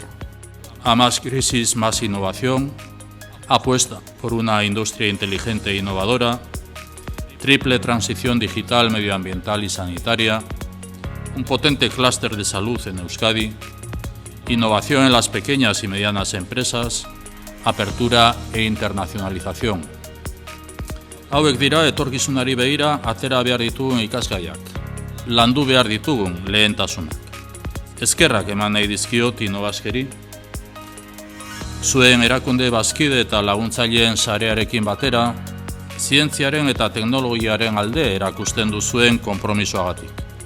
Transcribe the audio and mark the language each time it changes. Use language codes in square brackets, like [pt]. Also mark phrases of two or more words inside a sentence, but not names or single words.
[es] A más crisis, más innovación, apuesta por una industria inteligente e innovadora, triple transición digital, medioambiental y sanitaria, un potente clúster de salud en Euskadi, innovación en las pequeñas y medianas empresas, apertura e internacionalización. [eu] Hauek dira etorkizunari begira atera behar ditugun ikasgaiak, landu behar ditugun lehentasunak. Eskerrak eman nahi dizkiot Innobaskeri, zuen erakunde bazkide eta laguntzaileen sarearekin batera, zientziaren eta teknologiaren alde erakusten duzuen konpromisoagatik.